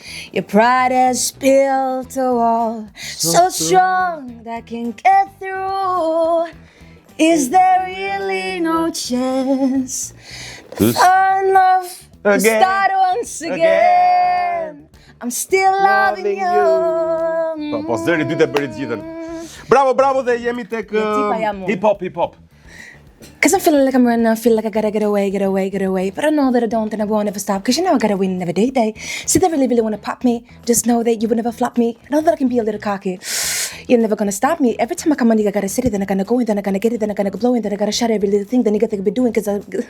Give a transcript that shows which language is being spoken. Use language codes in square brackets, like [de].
[en] Your pride has built a wall so strong that can get through. Is there really no chance to find love and start once again? I'm still loving you. [sq] Po zëri dy të bëri të gjithën. Bravo dhe jemi tek hip-hop. [en] Cause I'm feeling like I'm running, I feel like I gotta get away. But I know that I don't and I won't ever stop. Cause you know I gotta win every day. See, they really wanna pop me. Just know that you would never flop me. I know that I can be a little cocky. You're never gonna stop me. Every time I come on, I gotta sit it, then I gotta go in, then I gotta get it, then I gotta go blow in, then I gotta shut every little thing, then you gotta be doing, cause I...